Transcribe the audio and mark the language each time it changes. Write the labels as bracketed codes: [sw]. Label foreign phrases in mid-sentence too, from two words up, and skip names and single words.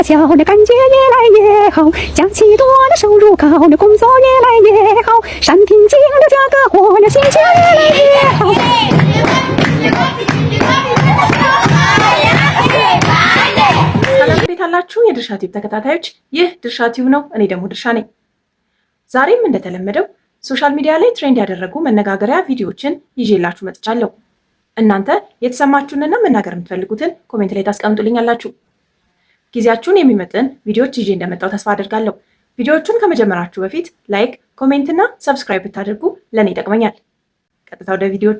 [zh] 小的感觉越来越好，假期多了收入高，那工作越来越好，山平静了价格活了心情越来越好。 [am] ሰላም ቤት አላችሁ የድርሻ ቲዩብ ተከታታዮች፣ ይህ ድርሻ ቲዩብ ነው። እኔ ደግሞ ድርሻ ነኝ። ዛሬም እንደተለመደው [en] social media [am] ላይ ትሬንድ ያደረጉ መነጋገሪያ ቪዲዮዎችን ይዤላችሁ መጥቻለሁ። እናንተ የተሰማችሁንና መናገር የምትፈልጉትን ኮሜንት ላይ ታስቀምጡልኛላችሁ። ጊዜያችሁን የሚመጥን ቪዲዮዎች ይዤ እንደመጣው ተስፋ አድርጋለሁ። ቪዲዮዎቹን ከመጀመራችሁ በፊት ላይክ፣ ኮሜንት እና ሰብስክራይብ ብታደርጉ ለእኔ ይጠቅመኛል። ቀጥታ ወደ ቪዲዮዎቹ።